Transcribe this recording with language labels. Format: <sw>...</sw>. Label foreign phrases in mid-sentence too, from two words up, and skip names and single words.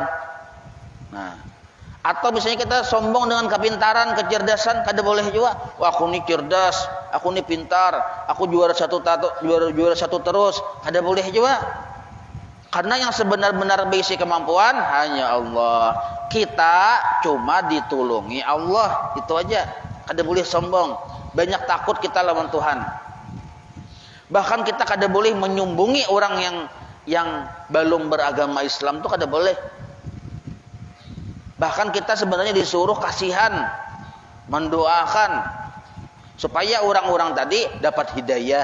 <id>Nah, atau misalnya kita sombong dengan kepintaran, kecerdasan, kada boleh juga. Wah, aku ini cerdas, aku ini pintar, aku juara satu terus, kada boleh juga. Karena yang sebenar-benar berisi kemampuan hanya Allah. Kita cuma ditulungi Allah, itu aja. Kada boleh sombong. Banyak takut kita lawan Tuhan. Bahkan kita kada boleh menyumbungi orang yang belum beragama Islam, itu kada boleh. Bahkan kita sebenarnya disuruh kasihan, mendoakan supaya orang-orang tadi dapat hidayah.</id>